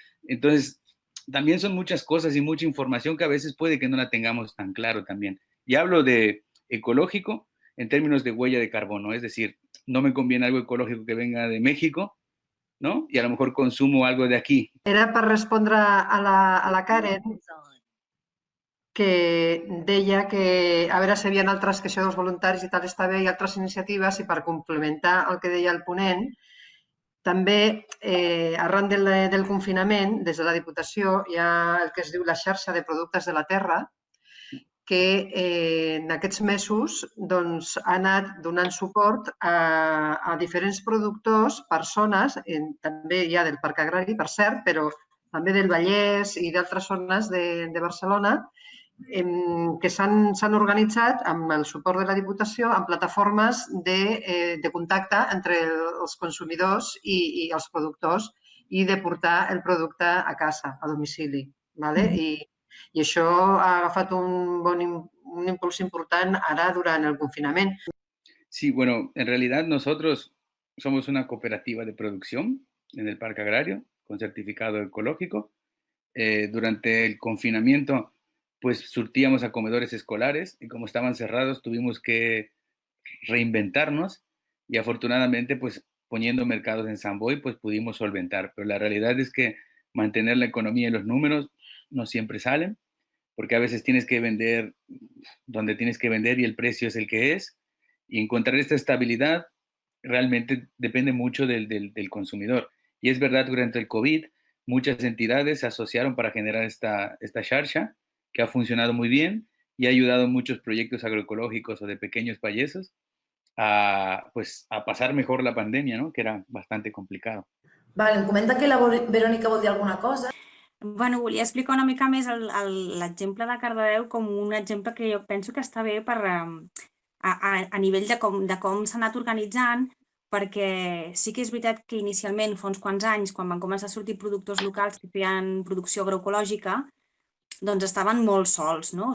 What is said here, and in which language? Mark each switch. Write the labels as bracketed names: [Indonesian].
[Spanish] Entonces, también son muchas cosas y mucha información que a veces puede que no la tengamos tan claro también. Y hablo de ecológico en términos de huella de carbono, es decir, no me conviene algo ecológico que venga de México, ¿no? Y a lo mejor consumo algo de aquí. [Catalan] Era per respondre a la Karen, que deia que a veure si hi havia altres, que això dels voluntaris i tal està bé, i altres iniciatives, i per complementar el que deia el ponent, també arran del confinament, des de la Diputació, hi ha el que es diu la xarxa de productes de la terra, que en aquests mesos doncs, ha anat donant suport a diferents productors, persones, també hi ha del Parc Agrari, per cert, però també del Vallès i d'altres zones de Barcelona, que s'han organitzat amb el suport de la Diputació en plataformes de contacte entre els consumidors i els productors i de portar el producte a casa, a domicili. I això ha agafat un impuls important ara durant el confinament. [Spanish] Sí, bueno, en realidad nosotros somos una cooperativa de producción en el Parque Agrario con certificado ecológico. Durante el confinamiento, pues surtíamos a comedores escolares y como estaban cerrados tuvimos que reinventarnos y afortunadamente pues poniendo mercados en Samboy, pues pudimos solventar. Pero la realidad es que mantener la economía y los números no siempre salen, porque a veces tienes que vender donde tienes que vender y el precio es el que es. Y encontrar esta estabilidad realmente depende mucho del consumidor. Y es verdad, durante el COVID, muchas entidades se asociaron para generar esta xarxa, que ha funcionado muy bien y ha ayudado a muchos proyectos agroecológicos o de pequeños payesos a pasar mejor la pandèmia, no? Que era bastante complicado. [Catalan] Vale, em comenta que la Verònica vol dir alguna cosa. Bueno, volia explicar una mica més l'exemple de Cardedeu com un exemple que jo penso que està bé per, a nivell de com s'ha anat organitzant, perquè sí que és veritat que inicialment, fa uns quants anys, quan van començar a sortir productors locals que feien producció agroecològica, doncs estaven molt sols, no?